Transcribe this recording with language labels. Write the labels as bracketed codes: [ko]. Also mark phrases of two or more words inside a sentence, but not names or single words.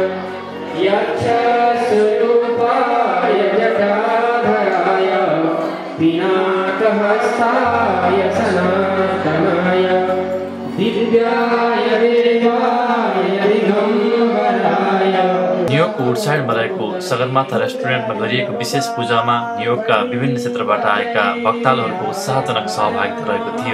[sa] यक्षस्वरूपाय जटाधराय पिनाकहस्ताय सनातनाय दिव्याय देवाय दिगम्बराय। [ne] न्युयोर्कको वुडसाइडमा रहेको सगरमाथा रेस्टुरेन्टमा गरिएको विशेष पूजामा न्युयोर्कका विभिन्न क्षेत्रबाट आएका भक्तालुहरूको उत्साहजनक सहभागिता रहेको थियो।